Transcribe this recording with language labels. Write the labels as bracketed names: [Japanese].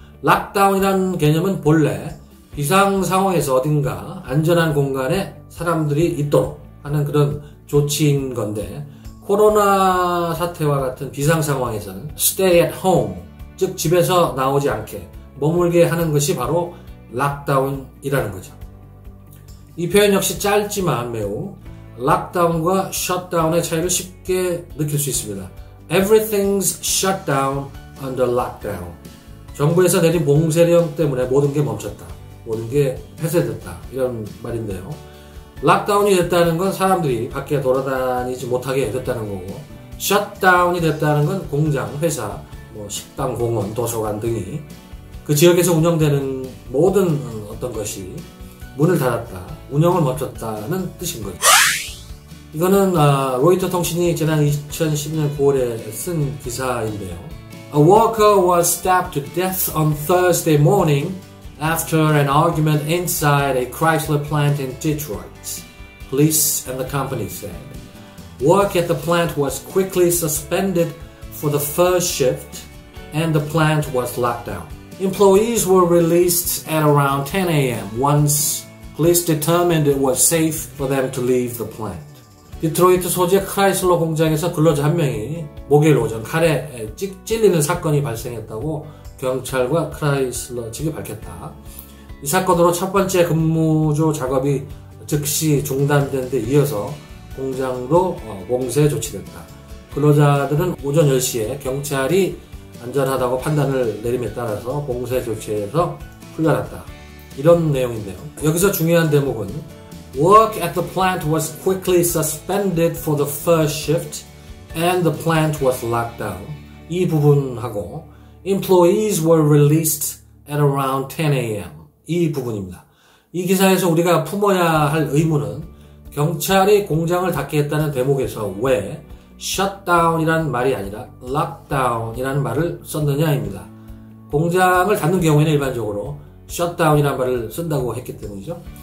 [Korean] 락다운이라는 개념은 본래 비상 상황에서 어딘가 안전한 공간에 사람들이 있도록 하는 그런 조치인 건데, 코로나 사태와 같은 비상 상황에서는 [English] stay at home, [Korean] 즉 집에서 나오지 않게 머물게 하는 것이 바로 락다운이라는 거죠. 이 표현 역시 짧지만 매우 락다운과 셧다운의 차이를 쉽게 느낄 수 있습니다. [English] Everything's shut down under lockdown. [Korean] 정부에서 내린 봉쇄령 때문에 모든 게 멈췄다, 모든 게 폐쇄됐다, 이런 말인데요. 락다운이 됐다는 건 사람들이 밖에 돌아다니지 못하게 됐다는 거고, 셧다운이 됐다는 건 공장, 회사, 식당, 공원, 도서관 등이 그 지역에서 운영되는 모든 어떤 것이 문을 닫았다, 운영을 멈췄다는 뜻인 거죠. 이거는 로이터 통신이 지난 2012년 9월에 쓴 기사인데요. [English] A worker was stabbed to death on Thursday morning after an argument inside a Chrysler plant in Detroit, police and the company said. Work at the plant was quickly suspended for the first shift and the plant was locked down. Employees were released at around 10 a.m. once police determined it was safe for them to leave the plant. [Korean] 디트로이트 소재 크라이슬러 공장에서 근로자 한 명이 목요일 오전 칼에 찔리는 사건이 발생했다고 경찰과 크라이슬러 측이 밝혔다. 이 사건으로 첫 번째 근무조 작업이 즉시 중단된 데 이어서 공장도 봉쇄 조치됐다. 근로자들은 오전 10시에 경찰이 안전하다고 판단을 내림에 따라서 봉쇄 조치에서 풀려났다. 이런 내용인데요. 여기서 중요한 대목은 [English] Work at the plant was quickly suspended for the first shift and the plant was locked down. [Korean] 이 부분하고 [English] Employees were released at around 10 a.m. [Korean] 이 부분입니다. 이 기사에서 우리가 품어야 할 의무는 경찰이 공장을 닫게 했다는 대목에서 왜 shutdown이라는 말이 아니라 lockdown이라는 말을 썼느냐입니다. 공장을 닫는 경우에는 일반적으로 shutdown이라는 말을 쓴다고 했기 때문이죠.